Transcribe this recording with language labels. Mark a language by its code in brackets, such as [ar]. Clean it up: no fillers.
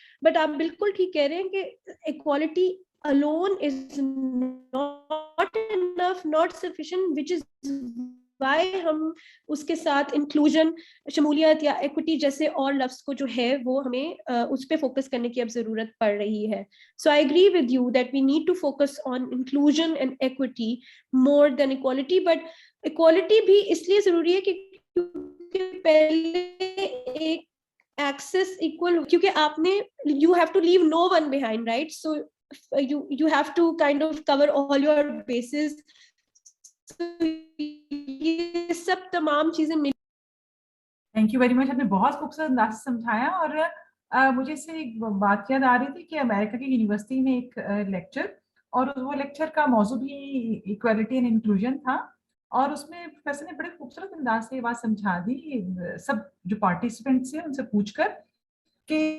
[ur] But آپ بالکل ٹھیک کہہ رہے ہیں کہ equality [en] alone is not enough, not sufficient, which is why [ur] ہم اس کے ساتھ انکلوژن, شمولیت یا ایکوٹی جیسے اور لفظ کو جو ہے وہ ہمیں اس پہ فوکس کرنے کی اب ضرورت پڑ رہی ہے. [en] So I agree with you that we need to focus on inclusion and equity more than equality. [ur] But equality بھی اس لیے ضروری ہے کہ پہلے ایک access equal, کیونکہ آپ نے [en] you have to leave no one behind, right? So you have to kind of cover all your bases. [ur] یہ سب تمام چیزیں مل. Thank you very much. آپ نے بہت خوبصورت انداز سے سمجھایا, اور مجھے اس سے ایک بات یاد آ رہی تھی کہ امریکہ کی یونیورسٹی میں ایک لیکچر, اور وہ لیکچر کا موضوع بھی ایکویلٹی اینڈ انکلوژن تھا, اور اس میں پروفیسر نے بڑے خوبصورت انداز سے یہ بات سمجھا دی سب جو پارٹیسپینٹس ہیں ان سے پوچھ کر کہ